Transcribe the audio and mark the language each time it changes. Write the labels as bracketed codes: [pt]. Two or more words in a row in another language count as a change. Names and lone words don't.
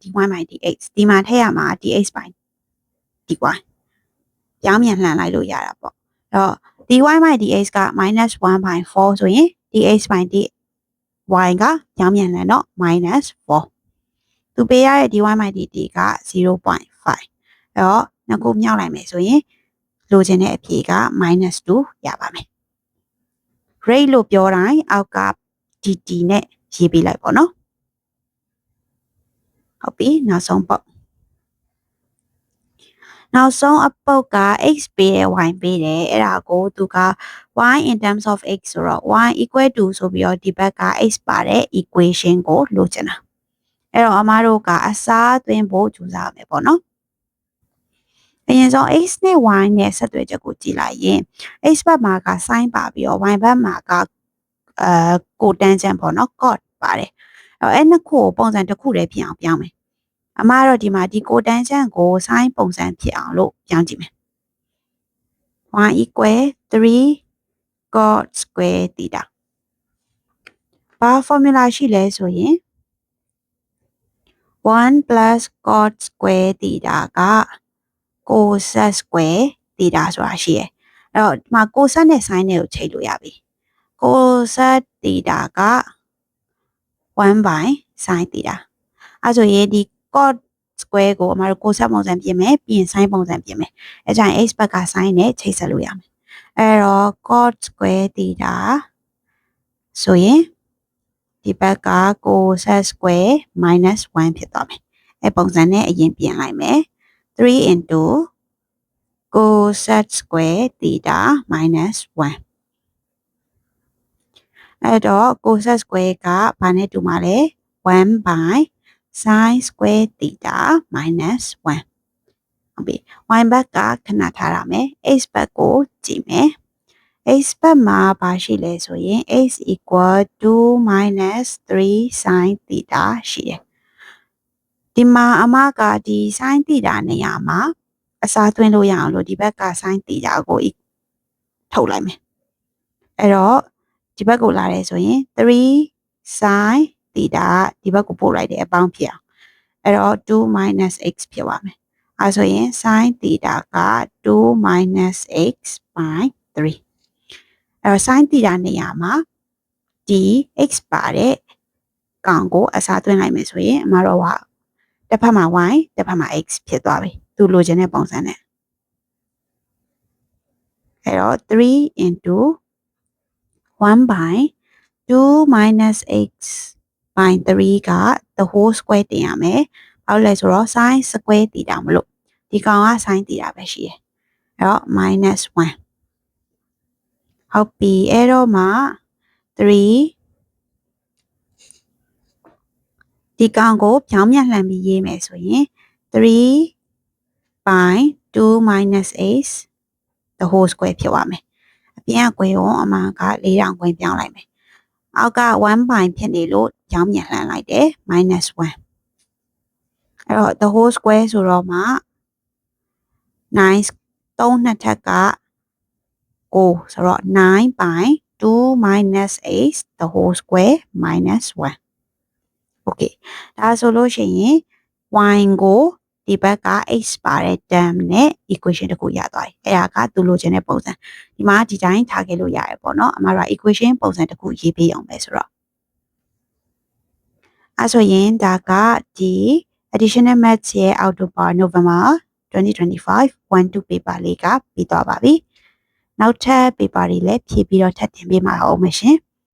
[en] dy by dx [my] ဒီမှာထည့်ရမှာ [en] dx by dy [my] ပြောင်းပြန်လှန်လိုက်လို့ရတာပေါ့အဲ့တော့ [en] dy by dx [my] က -1/4 ဆိုရင် [en] dx by dy [my] ကပြောင်းပြန်လှန်တော့ -4 သူပေးရတဲ့ [en] dy by dt [my] က 0.5 အဲ့တော့နှစ်ခုမြောက်လိုက်မယ်ဆိုရင်လိုချင်တဲ့အဖြေက -2 ရပါမယ် rate လို့ပြောတိုင်းအောက်က dt နဲ့ရေးပေးလိုက်ပေါ့နော် ဟုတ်ပြီနောက်ဆုံးပုတ်နောက်ဆုံးအပုတ်က x ပေးတယ် y ပေးတယ်အဲ့ဒါကိုသူက [en] y in terms of x [my] ဆိုတော့ [en] y equal to [my] ဆို ပြီးတော့ဒီဘက်က x ပါတဲ့ equation ကိုလိုချင်တာအဲ့တော့အမတို့ကအစားသွင်းဖို့ကြိုးစားမယ်ပေါ့နော် အရင်ဆုံး x နဲ့ y နဲ့ဆက်သွယ်ချက်ကိုကြည့်လိုက်ရင် x ဘက်မှာက sin ပါပြီးတော့ y ဘက်မှာကကိုတန်းချမ်းပေါ့နော် cot ပါတယ်အဲ့နှစ်ခုကိုပုံစံတစ်ခုတည်းဖြစ်အောင်ပြောင်းမယ်အမတော့ဒီမှာဒီကိုတန်းချမ်းကို sin ပုံစံဖြစ်အောင်လို့ပြောင်းကြည့်မယ် [en] y equal 3 cot square theta [my] ဘာ formula ရှိလဲဆိုရင် [en] 1 plus cot square theta [my] က [en] cosec square theta [my] ဆိုတာရှိရယ်အဲ့တော့ဒီမှာ cosec နဲ့ sin နဲ့ကိုချိန်လို့ရ ပြီ [en] cosec theta [my] က [en] 1 by sin theta [my] အဲ့ဆိုရင်ဒီ [en] cot square [my] ကိုအမတို့ cosec ပုံစံပြင်မယ်ပြီးရင် sin ပုံစံပြင်မယ်အဲ့ကြရင် x ဘက်က sin နဲ့ချိန်ဆက်လို့ရမယ်အဲ့တော့ [en] cot square theta [my] ဆိုရင်ဒီဘက်က [en] cosec square minus 1 [my] ဖြစ်သွားမယ်အဲ့ပုံစံနဲ့အရင်ပြင်လိုက်မယ် [en] 3 into cosec square theta minus 1 [my] အဲ့တော့ [en] cosec square [my] ကဘာနဲ့တူမှာလဲ [en] 1 by sin square theta minus 1 [my] ဟုတ်ပြီ y ဘက်ကခဏထားရမယ် x ဘက်ကိုကြည့်မယ် x ဘက်မှာဘာရှိလဲဆိုရင် [en] x equal to minus 3 sin theta [my] ရှိတယ်ဒီမှာအမကဒီ [en] sin theta [my] နေရာမှာအစားသွင်းလို့ရအောင်လို့ဒီဘက်က [en] sin theta [my] ကို ထုတ်လိုက်မယ်အဲ့တော့ဒီဘက်ကိုလာတယ်ဆိုရင် [en] 3 sin theta [my] ဒီဘက်ကိုပို့လိုက်တယ်အပေါင်းဖြစ်အောင်အဲ့တော့ [en] 2 minus x [my] ဖြစ်သွားမယ်အဲ့ဆိုရင် [en] sin theta [my] က [en] 2 minus x by 3 [my] အဲ့တော့ [en] sin theta [my] နေရာမှာဒီ x ပါတဲ့ကောင်ကိုအစားသွင်းလိုက်မယ်ဆိုရင်အမတို့ကတစ်ဖက်မှာ y တစ်ဖက်မှာ x ဖြစ်သွားပြီသူလိုချင်တဲ့ပုံစံနဲ့ အဲ့တော့ [en] 3 into 1 by 2 minus x by 3 [my] က [en] the whole square [my] တင်ရမယ်ဘာလို့လဲဆိုတော့ [en] sin square theta [my] မလို့ဒီကောင်က [en] sin theta [my] ပဲရှိတယ်အဲ့တော့ [en] minus 1 [my] ဟုတ်ပြီအဲ့တော့မှ3ဒီကောင်ကိုပြောင်းပြန်လှန်ပြီးရေးမယ်ဆိုရင် [en] 3 by 2 minus x the whole square [my] ဖြစ်သွားမယ်အပြင်ကကွယ်ရောအမှန်က 4000ကွယ်ပြောင်းလိုက်မယ်အောက်က [en] 1 by [my] ဖြစ်နေလို့ပြောင်းပြန်လှန်လိုက်တယ် [en] minus 1 [my] အဲ့တော့ [en] the whole square [my] ဆိုတော့ မှ9 3နှစ်ထက်က9ဆိုတော့ [en] 9 by 2 minus x the whole square minus 1 okay [my] ဒါ ဆိုလို့ရှိရင် y ကိုဒီဘက်က x ပါတဲ့ term နဲ့ equation တစ်ခုရသွားပြီအဲ့ဒါကသူလိုချင်တဲ့ပုံစံဒီမှာဒီတိုင်းထားခဲ့လို့ရတယ်ပေါ့နော်အမှားတော့ equation ပုံစံတစ်ခုရေးပေးအောင်ပဲဆိုတော့အဲ့ဆိုရင်ဒါကဒီ [en] additional maths [my] ရဲ့ [en] October November [my] 2025 1-2 paper လေးကပြီးသွားပါပြီနောက်ထပ် paper တွေလည်းဖြည့်ပြီးတော့ထပ်တင်ပေးမှာအောင်မရှင်